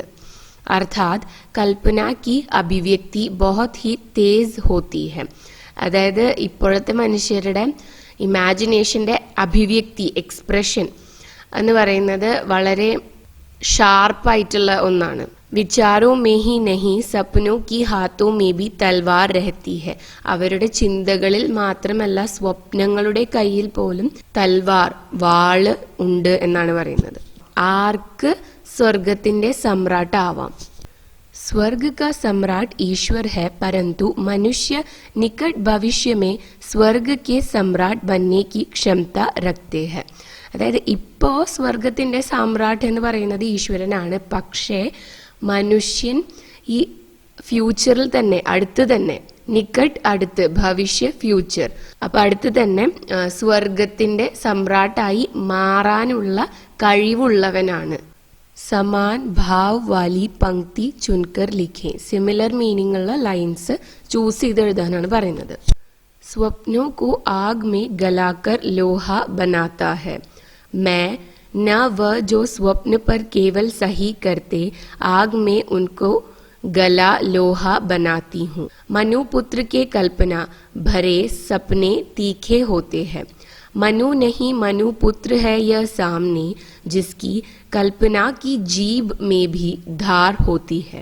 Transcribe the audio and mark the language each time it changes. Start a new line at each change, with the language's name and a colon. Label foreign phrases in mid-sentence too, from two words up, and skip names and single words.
Hindi: अर्थात् कल्पना की അഭിവ്യക്തി बहुत ही तेज होती है.
Malayalam: അതായത് ഇപ്പോഴത്തെ മനുഷ്യരുടെ ഇമാജിനേഷന്റെ അഭിവ്യക്തി, എക്സ്പ്രഷൻ എന്ന് പറയുന്നത് വളരെ ഷാർപ്പായിട്ടുള്ള ഒന്നാണ്.
Hindi: विचारों में ही नहीं सपनों के हाथों में भी तलवार रहती है.
Malayalam: അവരുടെ ചിന്തകളിൽ മാത്രമല്ല സ്വപ്നങ്ങളുടെ കയ്യിൽ പോലും തൽവാർ, വാള് ഉണ്ട് എന്നാണ് പറയുന്നത്. ആർക്ക് സ്വർഗത്തിന്റെ സമ്രാട്ടാവാം?
Hindi: स्वर्ग का सम्राट ईश्वर है, परंतु मनुष्य निकट भविष्य में स्वर्ग के सम्राट बनने की क्षमता रखते हैं.
Malayalam: അതായത് ഇപ്പോ സ്വർഗത്തിന്റെ സാമ്രാട്ട് എന്ന് പറയുന്നത് ഈശ്വരനാണ്. പക്ഷേ മനുഷ്യൻ ഈ ഫ്യൂച്ചറിൽ തന്നെ, അടുത്ത് തന്നെ, നിക്കട്ട് അടുത്ത്, ഭവിഷ്യ ഫ്യൂച്ചർ, അപ്പൊ അടുത്ത് തന്നെ സ്വർഗത്തിന്റെ സമ്രാട്ടായി മാറാനുള്ള കഴിവുള്ളവനാണ്.
Hindi: समान भाव वाली पंक्ति चुनकर लिखें.
English: similar meaning
Malayalam: ഉള്ള
English: lines choose
Malayalam: ചെയ്ത് എഴുതാനാണ് പറയുന്നത്.
Hindi: सपनों को आग में गलाकर लोहा बनाता है. मैं न वह जो स्वप्न पर केवल सही करते, आग में उनको गला लोहा बनाती हूँ. मनुपुत्र के कल्पना भरे सपने तीखे होते हैं. मनु नहीं मनुपुत्र है यह सामने, जिसकी कल्पना की जीभ में भी धार होती है.